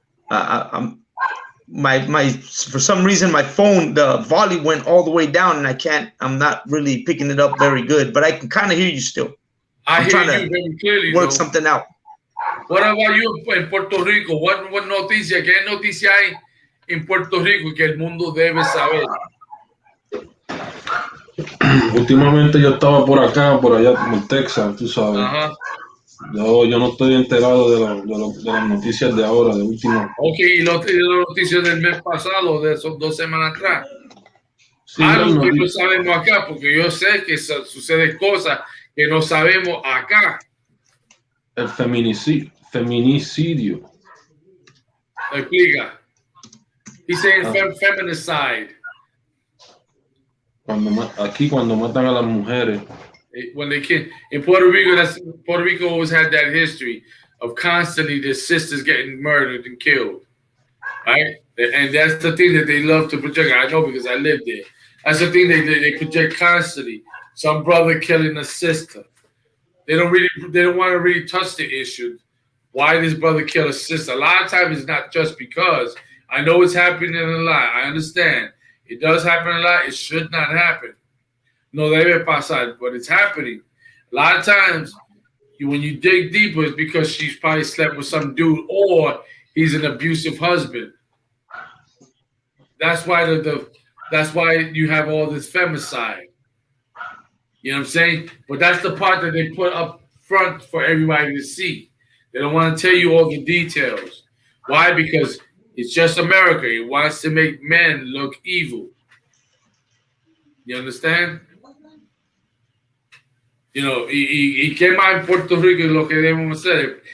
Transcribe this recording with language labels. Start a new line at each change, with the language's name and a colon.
English: I'm my for some reason my phone, the volume went all the way down and I'm not really picking it up very good, but I can kind of hear you still. I'm trying to very clearly, work something out. What about you in Puerto Rico? What noticia?
Spanish: ¿Qué noticia hay en Puerto Rico que el mundo debe saber? Últimamente yo estaba por acá, por allá, como en Texas, tú sabes. Ajá. Yo no estoy enterado de las noticias de ahora, de último. Ok, y las noticias del mes pasado, de esos 2 semanas atrás. Sí, Algo que no sabemos acá, porque yo sé que suceden cosas que no sabemos acá. El feminicidio. Explica.
English: He's saying feminicide.
Spanish: Cuando matan a las mujeres.
English: When they kid in Puerto Rico, Puerto Rico always had that history of constantly the sisters getting murdered and killed, right? And that's the thing that they love to project. I know because I lived there. That's the thing they project constantly. Some brother killing a sister. They don't want to really touch the issue. Why this brother kill a sister? A lot of times it's not just because. I know it's happening a lot. I understand. It does happen a lot. It should not happen.
Spanish: No debe pasar,
English: but it's happening. A lot of times, when you dig deeper, it's because she's probably slept with some dude or he's an abusive husband. That's why that's why you have all this femicide. You know what I'm saying? But that's the part that they put up front for everybody to see. They don't want to tell you all the details. Why? Because it's just America. It wants to make men look evil. You understand? You know,
Spanish: y qué más en Puerto Rico es lo que debemos hacer.